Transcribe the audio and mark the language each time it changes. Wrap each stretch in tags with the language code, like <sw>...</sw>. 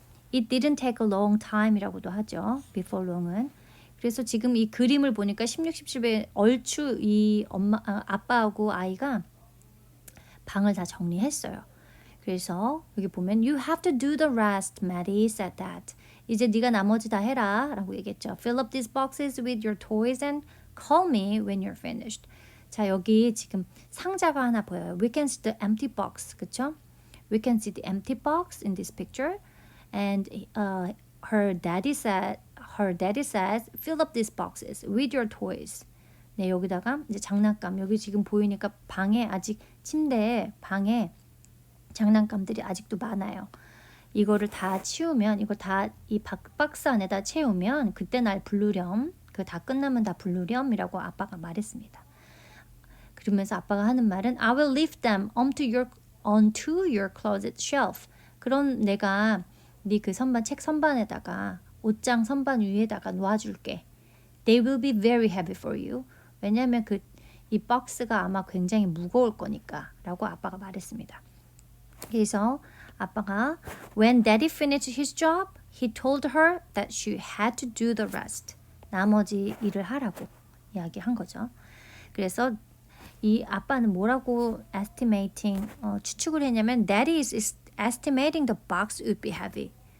<en>It didn't take a long time</en> <ko>이라고도 하죠.</ko> <en>Before long은.</en> <ko>그래서 지금 이 그림을 보니까 16, 17에 얼추 이 아빠하고 아이가 방을 다 정리했어요. 그래서 여기 보면</ko> <en>You have to do the rest, Maddie said that.</en> <ko>이제 네가 나머지 다 해라 라고 얘기했죠.</ko> <en>Fill up these boxes with your toys and call me when you're finished.</en> <ko>자, 여기 지금 상자가 하나 보여요.</ko> <en>We can see the empty box.</en> <ko>그쵸?</ko> <en>We can see the empty box in this picture. And her daddy says, fill up these boxes with your toys.</en> <ko>네, 여기다가 이제 장난감. 여기 지금 보이니까 방에 아직 침대에 방에 장난감들이 아직도 많아요. 이거를 다 치우면 이거 다 이 박스 안에다 채우면 그때 날 부르렴. 그 다 끝나면 다 부르렴이라고 아빠가 말했습니다. 그러면서 아빠가 하는 말은</ko> <en>I will leave them onto your closet shelf.</en> <ko>그럼 내가 네 그 선반 책 선반에다가 옷장 선반 위에다가 놓아줄게.</ko> <en>They will be very heavy for you.</en> <ko>왜냐하면 이 박스가 아마 굉장히 무거울 거니까 라고 아빠가 말했습니다. 그래서 아빠가</ko> <en>When Daddy finished his job, he told her that she had to do the rest.</en> <ko>나머지 일을 하라고 이야기한 거죠. 그래서 이 아빠는 뭐라고 추측을 했냐면</ko> <en>Daddy is estimating the box would be heavy.</en>